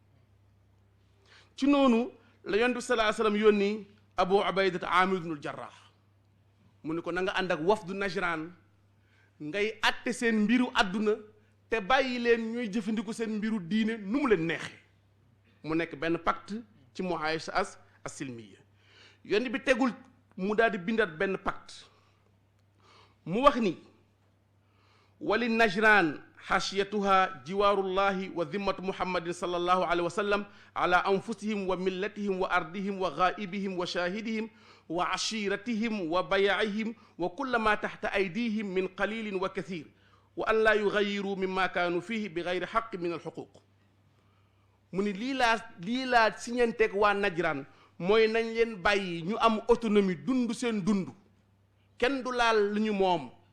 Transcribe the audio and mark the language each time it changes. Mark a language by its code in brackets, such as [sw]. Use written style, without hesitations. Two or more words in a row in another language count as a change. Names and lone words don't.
[wo] ci noonu la yonent bi [ar] صلى الله عليه وسلم [wo] yónni Abu Ubaydat Amir ibnul Jarrah mu ne ko na nga ànd ak wafdu Najran ngay atte seen mbiru àdduna te bàyyi leen ñuy jëfandiku seen mbiru diine nu mu leen neexee mu nekk benn pacte ci [ar] المعايشة السلمية [wo] yonent bi tegul mu daal di bindat benn pacte mu wax ni [ar] ولي نجران حاشيتها جوار الله وذمة محمد صلى الله عليه وسلم على أنفسهم وملتهم وأرضهم وغائبهم وشاهدهم وعشيرتهم وبيعهم وكل ما تحت أيديهم من قليل وكثير وأن لا يغير مما كانوا فيه بغير حق من الحقوق [wo] mu ni lii laa siñenteeg waa Najran mooy nañ leen bàyyi ñu am autonomie dund seen dund kenn du laal lu ñu moom